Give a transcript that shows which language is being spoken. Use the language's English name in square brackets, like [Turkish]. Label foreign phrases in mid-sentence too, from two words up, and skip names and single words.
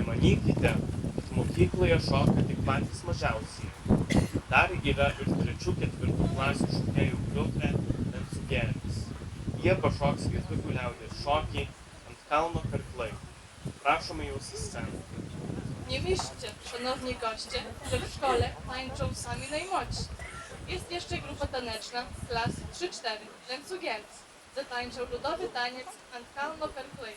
[Lithuanian] Nemanykite, kad mokykloje šoka tik patys mažiausieji. Dar yra ir 3-4 klasių šokėjų grupė Lencūgelis. Jie pašoks lietuvių liaudies šokį ant kalno Karklai. Prašome jūsų sceną. [Polish] Nie myślcie, szanowni goście, że w szkole tańczą sami najmłodsi. Jest jeszcze grupa taneczna klas 3-4, Lencūgelis. Zatańczą ludowy taniec ant kalno Karklai.